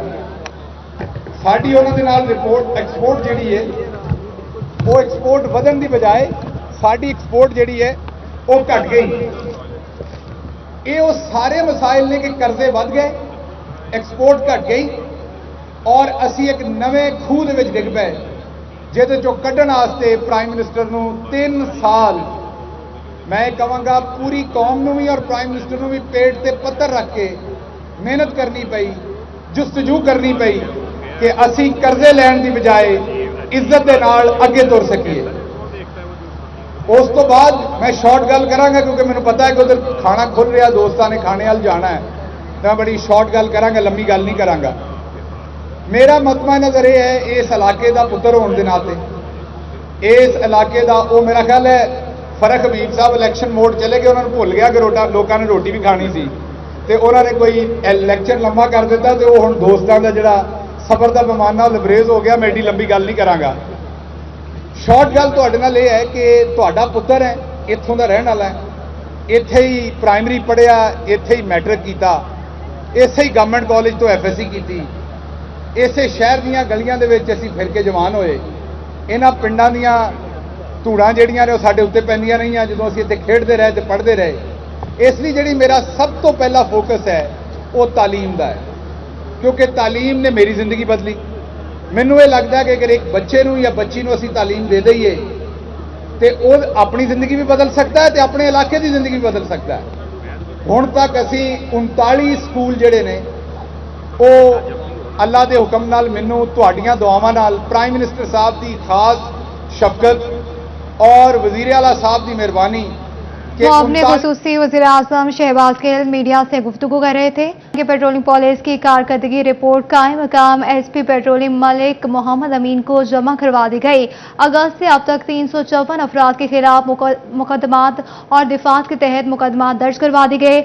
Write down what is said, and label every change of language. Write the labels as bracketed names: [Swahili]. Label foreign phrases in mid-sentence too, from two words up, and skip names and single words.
[Punjabi] ساری وہ ایکسپورٹ جیڑی ہے وہ ایکسپورٹ ودن کی بجائے ساری ایکسپورٹ جیڑی ہے وہ گھٹ گئی. یہ وہ سارے مسائل نے کہ قرضے ود گئے، ایکسپورٹ گھٹ گئی اور اسی ایک نویں خوہ دے ڈگ پے جہد کڈن واسطے [English] Prime Minister [Punjabi] نو 3 سال میں کہاں گا پوری قوم نو بھی اور [English] Prime Minister [Punjabi] نو بھی پیٹ تے پتھر رکھ کے محنت کرنی پئی، جستجو کرنی پئی کہ اسی قرضے لین دی بجائے عزت دے نال اگے تر سکیے. اس تو بعد میں شارٹ گل کراں گا کیونکہ [Urdu] مجھے پتا ہے کہ ادھر کھانا کھل رہا، [Punjabi] دوستاں نے کھانے وال جانا ہے، میں بڑی شارٹ گل کراں گا، لمبی گل نہیں کراں گا. میرا مطمع نظر یہ ہے اس علاقے دا پتر ہونے کے ناطے اس علاقے دا وہ میرا خیال ہے فرق حبیب صاحب [English] election mode [Punjabi] چلے گئے، انہوں نے بھول گیا کہ لوگوں نے روٹی بھی کھانی سی تے انہوں نے کوئی الیکشن لمبا کر دیتا تے وہ ہن دوستاں دا جڑا سفر دا پیمانہ لبریز ہو گیا. میں ایڈی لمبی گل نہیں کراں گا. شارٹ گل تہاڈے نال یہ ہے کہ تہاڈا پتر ہے اتوں دا رہن والا ہے، ایتھے ہی پرائمری پڑھیا، ایتھے ہی میٹرک کیتا، اسے ہی گورنمنٹ کالج تو ایف ایس سی کیتی، اسے شہر دیاں گلیاں دے وچ اسی پھر کے جوان ہوئے. انہاں پنڈاں دیاں دھوڑاں جہڑیاں نے وہ ساڈے اتنے پیندیاں نہیں ہیں جدوں اسی اتنے کھیڈتے رہے تے پڑھتے رہے. اس لیے جڑی میرا سب تو پہلا فوکس ہے وہ تعلیم دا ہے کیونکہ تعلیم نے میری زندگی بدلی، ਮੈਨੂੰ ਇਹ ਲੱਗਦਾ ਕਿ ਅਗਰ ਇੱਕ ਬੱਚੇ ਨੂੰ ਜਾਂ ਬੱਚੀ ਨੂੰ ਅਸੀਂ ਤਾਲੀਮ ਦੇ ਦਈਏ ਤੇ ਉਹ ਆਪਣੀ ਜ਼ਿੰਦਗੀ ਵੀ ਬਦਲ ਸਕਦਾ ਹੈ ਤੇ ਆਪਣੇ ਇਲਾਕੇ ਦੀ ਜ਼ਿੰਦਗੀ ਵੀ ਬਦਲ ਸਕਦਾ ਹੈ। ਹੁਣ ਤੱਕ ਅਸੀਂ 39 ਸਕੂਲ ਜਿਹੜੇ ਨੇ ਉਹ ਅੱਲਾ ਦੇ ਹੁਕਮ ਨਾਲ, ਮੈਨੂੰ ਤੁਹਾਡੀਆਂ ਦੁਆਵਾਂ ਨਾਲ, [English] Prime Minister [Punjabi] ਸਾਹਿਬ ਦੀ ਖਾਸ [Urdu] شفقت اور وزیر اعلیٰ صاحب کی مہربانی وہ اپنے خصوصی وزیر اعظم شہباز گل میڈیا سے گفتگو کر رہے تھے کہ پیٹرولنگ پولیس کی کارکردگی رپورٹ قائم مقام ایس پی پیٹرولنگ ملک محمد امین کو جمع کروا دی گئی. اگست سے اب تک 354 افراد کے خلاف مقدمات اور دفعات کے تحت مقدمات درج کروا دی گئے.